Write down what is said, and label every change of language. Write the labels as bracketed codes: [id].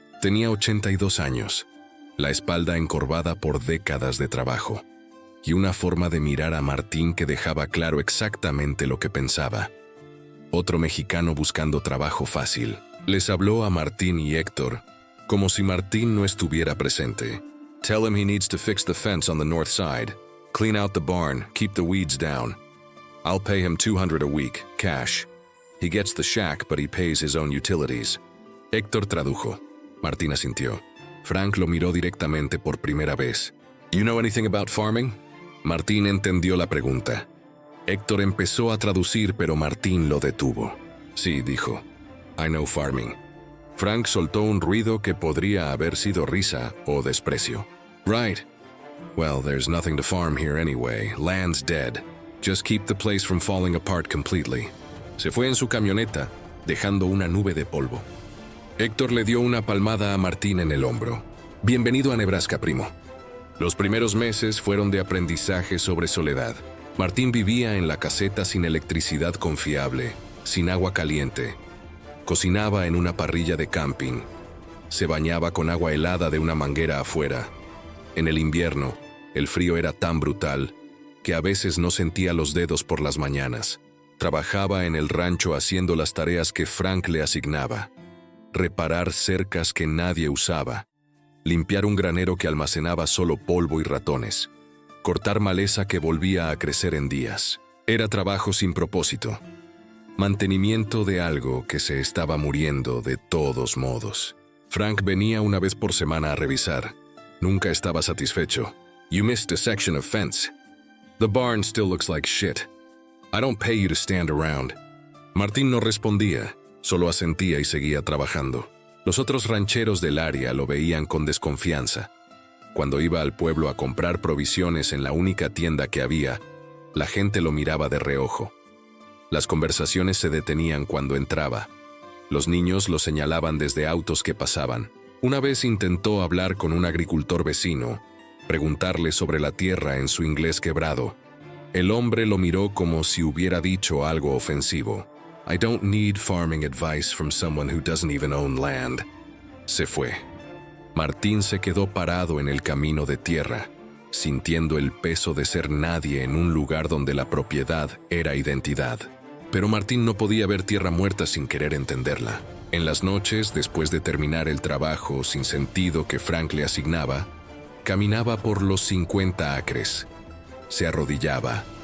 [es] Tenía 82 años, la espalda encorvada por décadas de trabajo, y una forma de mirar a Martín que dejaba claro exactamente lo que pensaba. Otro mexicano buscando trabajo fácil. Les habló a Martín y Héctor, como si Martín no estuviera presente. [en] «Tell him he needs to fix the fence on the north side. Clean out the barn, keep the weeds down. I'll pay him $200 a week, cash. He gets the shack, but he pays his own utilities». [es] Héctor tradujo. Martín asintió. Frank lo miró directamente por primera vez. [en] «You know anything about farming?» [es] Martín entendió la pregunta. Héctor empezó a traducir, pero Martín lo detuvo. «Sí», dijo. [en] «I know farming». [es] Frank soltó un ruido que podría haber sido risa o desprecio. [en] «Right. Well, there's nothing to farm here anyway. Land's dead. Just keep the place from falling apart completely». [es] Se fue en su camioneta, dejando una nube de polvo. Héctor le dio una palmada a Martín en el hombro. «Bienvenido a Nebraska, primo». Los primeros meses fueron de aprendizaje sobre soledad. Martín vivía en la caseta sin electricidad confiable, sin agua caliente. Cocinaba en una parrilla de camping. Se bañaba con agua helada de una manguera afuera. En el invierno, el frío era tan brutal que a veces no sentía los dedos por las mañanas. Trabajaba en el rancho haciendo las tareas que Frank le asignaba. Reparar cercas que nadie usaba. Limpiar un granero que almacenaba solo polvo y ratones. Cortar maleza que volvía a crecer en días. Era trabajo sin propósito. Mantenimiento de algo que se estaba muriendo de todos modos. Frank venía una vez por semana a revisar. Nunca estaba satisfecho. [en] «You missed a section of fence. The barn still looks like shit. I don't pay you to stand around». [es] Martín no respondía, solo asentía y seguía trabajando. Los otros rancheros del área lo veían con desconfianza. Cuando iba al pueblo a comprar provisiones en la única tienda que había, la gente lo miraba de reojo. Las conversaciones se detenían cuando entraba. Los niños lo señalaban desde autos que pasaban. Una vez intentó hablar con un agricultor vecino, preguntarle sobre la tierra en su inglés quebrado. El hombre lo miró como si hubiera dicho algo ofensivo. [en] «I don't need farming advice from someone who doesn't even own land». [es] Se fue. Martín se quedó parado en el camino de tierra, sintiendo el peso de ser nadie en un lugar donde la propiedad era identidad. Pero Martín no podía ver tierra muerta sin querer entenderla. En las noches, después de terminar el trabajo sin sentido que Frank le asignaba, caminaba por los 50 acres. Se arrodillaba,